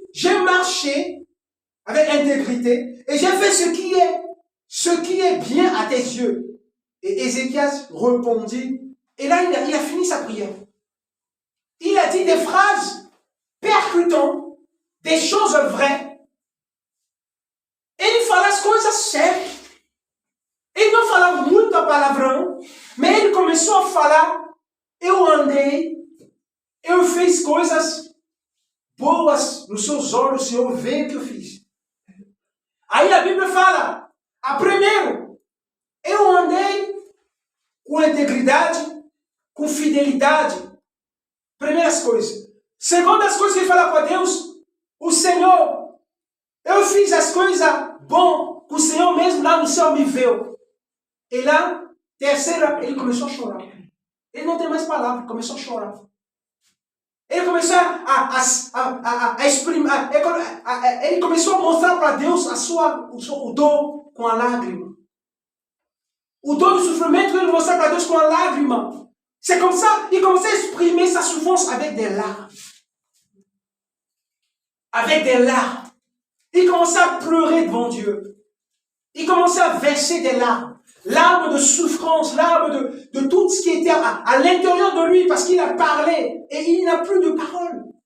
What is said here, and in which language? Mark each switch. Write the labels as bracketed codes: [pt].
[fr] J'ai marché avec intégrité et j'ai fait ce qui est bien à tes yeux. Et Ézéchias répondit, et là il a fini sa prière. Il a dit des phrases percutantes, des choses vraies. [pt] Ele fala as coisas certas. Ele não fala muita palavrão, mas ele começou a falar, eu andei, eu fiz coisas boas nos seus olhos, o Senhor vê o que eu fiz. Aí a Bíblia fala, primeiro, eu andei com integridade, com fidelidade. Primeiras coisas. Segundas coisas que ele fala para Deus, o Senhor, eu fiz as coisas bom, que o Senhor mesmo lá no céu me viu. E lá, terceira, ele começou a chorar. Ele não tem mais palavras, começou a chorar. Ele começou a exprimir, ele começou a mostrar para Deus o dor com a lágrima. O dor do sofrimento que ele mostrou para Deus com a lágrima. [fr] C'est comme ça, il commençait à exprimer sa souffrance avec des larmes. Avec des larmes. Il commençait à pleurer devant Dieu. Il commençait à verser des larmes. Larmes de souffrance, larmes de tout ce qui était à l'intérieur de lui parce qu'il a parlé et il n'a plus de parole.